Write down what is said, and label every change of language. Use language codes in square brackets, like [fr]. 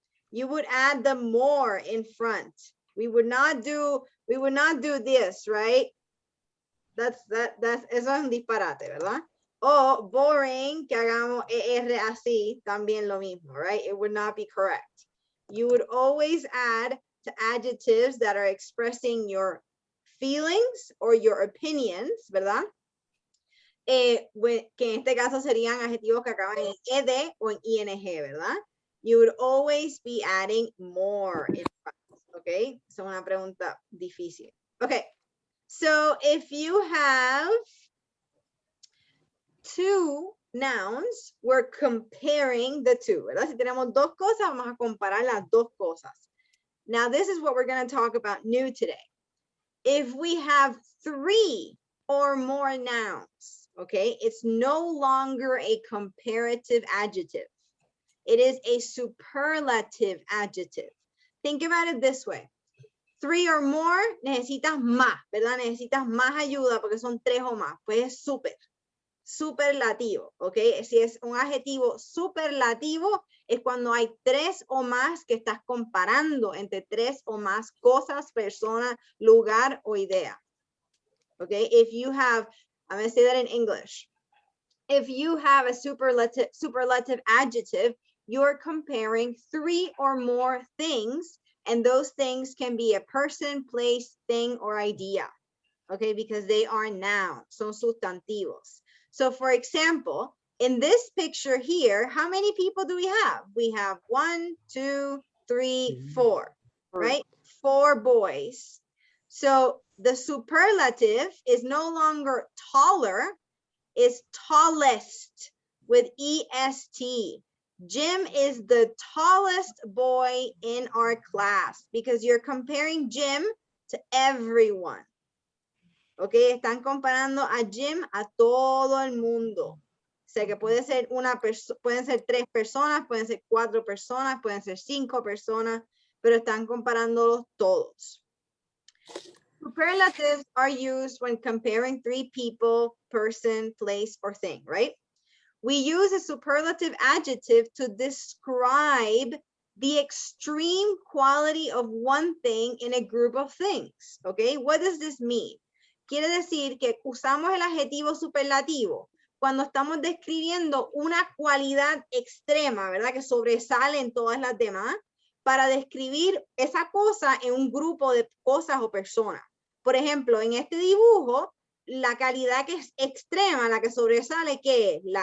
[en] You would add the more in front. We would not do this, right? [es] Eso es un disparate, ¿verdad? O boring, que hagamos ER así, también lo mismo, right? [en] It would not be correct. You would always add to adjectives that are expressing your feelings or your opinions, ¿verdad? [es] Que en este caso serían adjetivos que acaban en ED o en ING, ¿verdad? [en] You would always be adding more in front, okay? [es] Es una pregunta difícil. [en] Okay, so if you have two nouns, we're comparing the two, ¿verdad? [es] Si tenemos dos cosas, vamos a comparar las dos cosas. [en] Now, this is what we're going to talk about new today. If we have three or more nouns, okay, it's no longer a comparative adjective. It is a superlative adjective. Think about it this way. Three or more, [es] necesitas más, ¿verdad? Necesitas más ayuda porque son tres o más. Pues es superlativo, ¿ok? Si es un adjetivo superlativo, es cuando hay tres o más que estás comparando entre tres o más cosas, personas, lugar o idea. ¿Ok? [en] If you have, I'm going to say that in English. If you have a superlative adjective, you're comparing three or more things, and those things can be a person, place, thing, or idea. Okay, because they are nouns, [es] son sustantivos. [en] So for example, in this picture here, how many people do we have? We have 1, 2, 3, 4, right? 4 boys. So the superlative is no longer taller, it's tallest with EST. Jim is the tallest boy in our class because you're comparing Jim to everyone. [es] Ok, están comparando a Jim a todo el mundo. O sea que puede ser pueden ser 3 personas, pueden ser 4 personas, pueden ser 5 personas, pero están comparándolos todos. [en] Superlatives are used when comparing three people, person, place, or thing, right? We use a superlative adjective to describe the extreme quality of one thing in a group of things, okay? What does this mean? [es] Quiere decir que usamos el adjetivo superlativo cuando estamos describiendo una cualidad extrema, ¿verdad? Que sobresale en todas las demás, para describir esa cosa en un grupo de cosas o personas. Por ejemplo, en este dibujo, la calidad que es extrema, la que sobresale, ¿qué es?